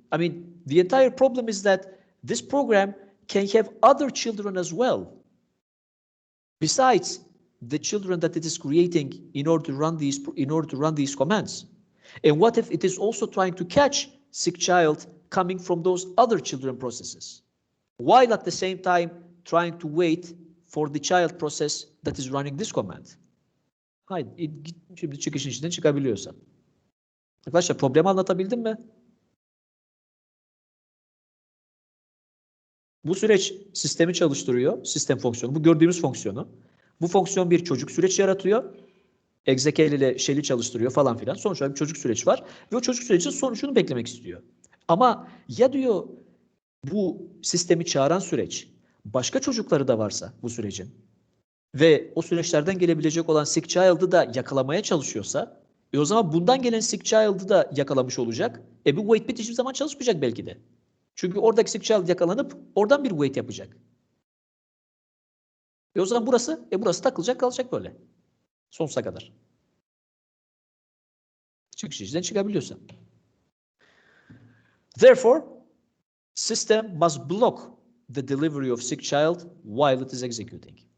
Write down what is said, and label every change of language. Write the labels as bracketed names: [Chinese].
[English] I mean, the entire problem is that this program can have other children as well, besides the children that it is creating in order to run these commands. And what if it is also trying to catch sick child coming from those other children processes, while at the same time trying to wait for the child process that is running this command? [Turkish] Haydi şimdi çıkışın içinden çıkabiliyorsan. Arkadaşlar problemi anlatabildim mi? Bu süreç sistemi çalıştırıyor. Sistem fonksiyonu. Bu gördüğümüz fonksiyonu. Bu fonksiyon bir çocuk süreç yaratıyor. Execl ile shell'i çalıştırıyor falan filan. Sonuç olarak bir çocuk süreç var. Ve o çocuk sürecinin sonucunu beklemek istiyor. Ama ya diyor bu sistemi çağıran süreç başka çocukları da varsa bu sürecin ve o süreçlerden gelebilecek olan sick child'ı da yakalamaya çalışıyorsa o zaman bundan gelen sick child'ı da yakalamış olacak. Bu wait bit hiçbir zaman çalışmayacak belki de. Çünkü oradaki sick child yakalanıp oradan bir wait yapacak. O zaman burası takılacak kalacak böyle. Sonsuza kadar. Çıkış içinden çıkabiliyorsa. [English] Therefore, system must block the delivery of sick child while it is executing.